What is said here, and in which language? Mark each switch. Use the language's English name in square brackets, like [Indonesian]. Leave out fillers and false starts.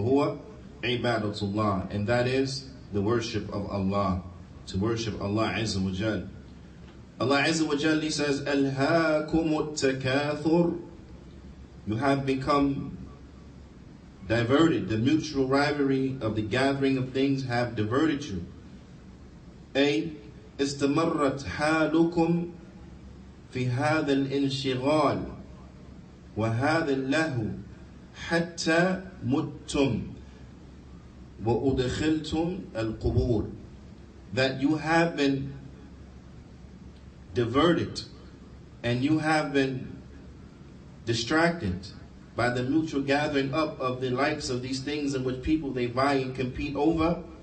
[Arabic] وَهُوَ عِبَادَةُ اللَّهِ, [English] and that is the worship of Allah, to worship Allah Azza wa Jal. Allah Azza wa Jal, he says, [Arabic] أَلْهَاكُمُ التَّكَاثُرُ, [English] you have become diverted. The mutual rivalry of the gathering of things have diverted you. [Arabic] أي استمرت حالكم في هذا الانشغال وهذا اللهو حتى متم. وَأُدْخِلْتُمْ الْقُبُورِ, [English] that you have been diverted and you have been distracted by the mutual gathering up of the likes of these things in which people they vie and compete over.